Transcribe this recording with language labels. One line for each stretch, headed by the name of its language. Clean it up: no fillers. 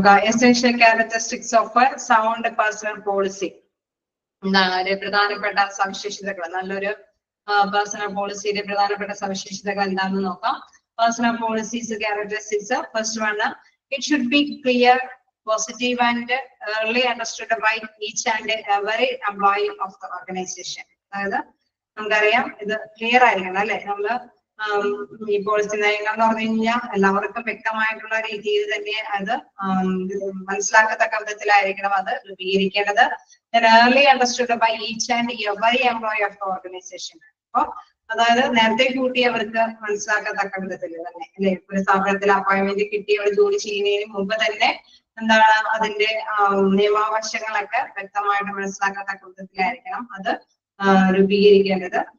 English: Essential characteristics of a sound personnel policy.
Malayalam: എന്താണ് ഒരു പ്രധാനപ്പെട്ട സവിശേഷതകൾ, നല്ലൊരു പേഴ്സണൽ പോളിസിയുടെ പ്രധാനപ്പെട്ട സവിശേഷതകൾ എന്താണെന്ന് നോക്കാം.
English: Personal policies characteristics. First one, it should be clear, positive and early understood by each and every employee of the organization.
Malayalam: അതായത് നമുക്കറിയാം ഇത് ക്ലിയർ ആയിരിക്കണം അല്ലെ. നമ്മള് ഈ പോളിസി നയങ്ങൾ എന്ന് പറഞ്ഞു കഴിഞ്ഞാൽ എല്ലാവർക്കും വ്യക്തമായിട്ടുള്ള രീതിയിൽ തന്നെ അത് മനസ്സിലാക്കത്തക്ക വിധത്തിലായിരിക്കണം അത് രൂപീകരിക്കേണ്ടത്.
English: early understood by each and every employee of the organization.
Malayalam: അപ്പൊ അതായത് നേരത്തെ കൂട്ടി അവർക്ക് മനസ്സിലാക്കത്തക്ക വിധത്തിൽ തന്നെ അല്ലെ, ഒരു സ്ഥാപനത്തിൽ അപ്പോയിന്റ്മെന്റ് കിട്ടി അവർ ജോലി ചെയ്യുന്നതിന് മുമ്പ് തന്നെ എന്താണ് അതിന്റെ നിയമാവശങ്ങളൊക്കെ വ്യക്തമായിട്ട് മനസ്സിലാക്കത്തക്ക വിധത്തിലായിരിക്കണം അത് രൂപീകരിക്കേണ്ടത്.